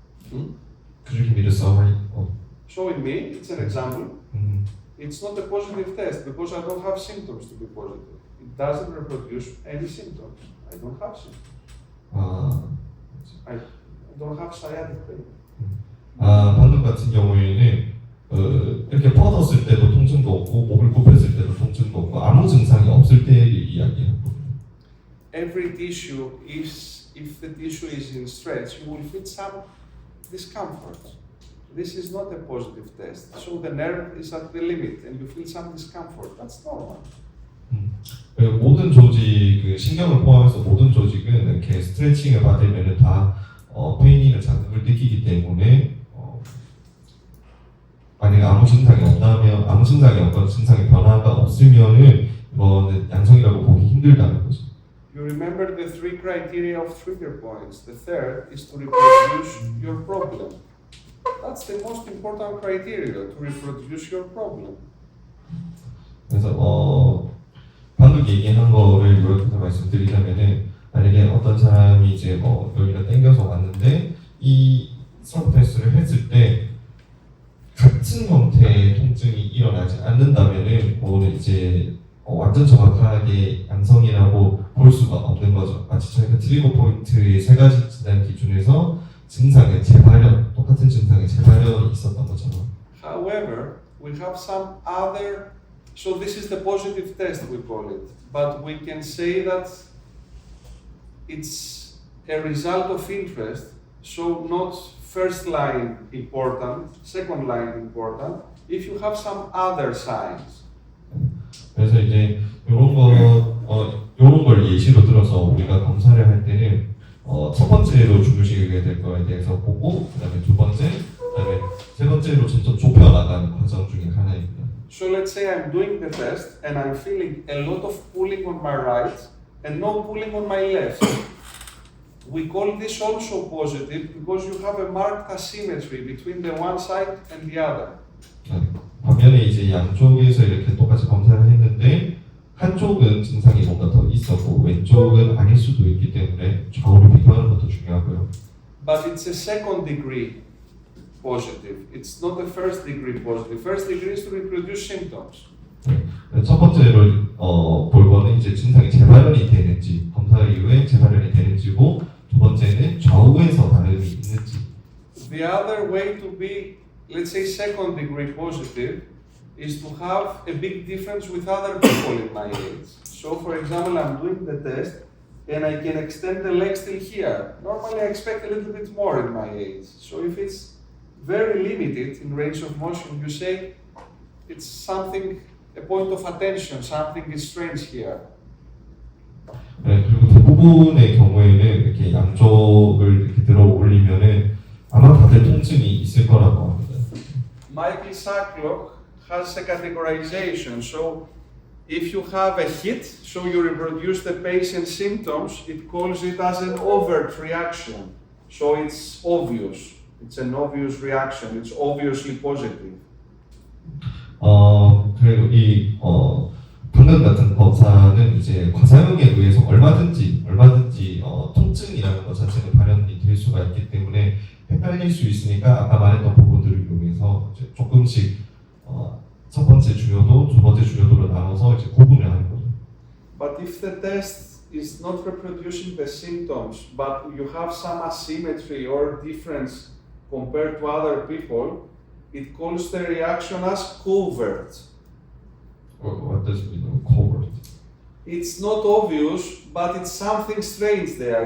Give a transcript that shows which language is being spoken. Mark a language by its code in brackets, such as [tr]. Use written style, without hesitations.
[en] Hmm? Could you give me the summary? So in me, it's an example. 음, It's not a positive test because I don't have symptoms to be positive. It doesn't reproduce any symptoms. I don't have symptoms. I don't have sciatic pain. [ko] 방금 같은 경우에는 이렇게 뻗었을 때도 통증도 없고 목을 굽혔을 때도 통증도 없고 아무 증상이 없을 때를 이야기하고 [en] Every tissue, if the tissue is in stretch, you will feel some discomfort. This is not a positive test. So the nerve is at the limit and you feel some discomfort. That's normal. [ko] 모든 조직, 그 신경을 포함해서 모든 조직은 이렇게 스트레칭을 받으면 다 페인이나 자극을 느끼기 때문에 만약에 아무 증상이 없다면 아무 증상이 없거나 증상의 변화가 없으면은 이거는 양성이라고 보기 힘들다는 거죠. [en] You remember the three criteria of trigger points. The third is to reproduce your problem. That's the most important criteria, to reproduce your problem. [ko] 그래서 방금 얘기한 거를 요약해서 말씀드리자면은 만약에 어떤 사람이 이제 여기가 땡겨서 왔는데 이 스트레스 테스트를 했을 때 같은 형태의 통증이 일어나지 않는다면은 그거는 이제 완전 정확하게 양성이라고 볼 수가 없는 거죠. 마치 저희가 트리거 포인트의 세 가지 진단 기준에서 증상의 재발현, 똑같은 증상의 재발현이 있었던 것처럼. [en] However, we have some other, so this is the positive test we call it, but we can say that it's a result of interest, so not first line important, second line important, if you have some other signs. [ko] 그래서 이제 이런 걸 예시로 들어서 우리가 검사를 할 때는 첫 번째로 중요시하게 될 거에 대해서 보고 그다음에 두 번째, 그다음에 세 번째로 점점 좁혀 나가는 과정 중에 하나입니다. [en] So let's say I'm doing the test and I'm feeling a lot of pulling on my right and no pulling on my left. We call this also positive because you have a marked asymmetry between the one side and the other. [ko] 반면에 이제 양쪽에서 이렇게 똑같이 검사를 했는데 한쪽은 증상이 뭔가 더 있었고 왼쪽은 아닐 수도 있기 때문에 좌우를 비교하는 것도 중요하고요. [en] But it's a second degree positive. It's not a first degree positive. First degree is to reproduce symptoms. [ko] 첫 번째로 볼 거는 이제 증상이 재발현이 되는지 검사 이후에 재발현이 되는지고 두 번째는 좌우에서 발현이 있는지. [en] The other way to be, let's say, second degree positive is to have a big difference with other people in my age. So, for example, I'm doing the test and I can extend the legs till here. Normally, I expect a little bit more in my age. So, if it's very limited in range of motion, you say it's something, a point of attention, something is strange here. [ko] 그리고 대부분의 경우에는 이렇게 양쪽을 이렇게 들어 올리면은 아마 다들 통증이 있을 거라고 합니다. [en] Michael Sacklock has a categorization. So if you have a hit, so you reproduce the patient's symptoms, it calls it as an overt reaction. So it's obvious. It's an obvious reaction. It's obviously positive. [ko] 그리고 이 방금 같은 검사는 이제 과사용에 의해서 얼마든지 통증이라는 것 자체는 발현이 될 수가 있기 때문에 헷갈릴 수 있으니까 아까 말했던 부분들을 이용해서 이제 조금씩 첫 번째 중요도, 두 번째 중요도로 나눠서 이제 구분을 하는 거죠. [en] But if the test is not reproducing the symptoms, but you have some asymmetry or difference compared to other people, it calls the reaction as covert. What does it mean, covert? It's not obvious, but it's something strange there.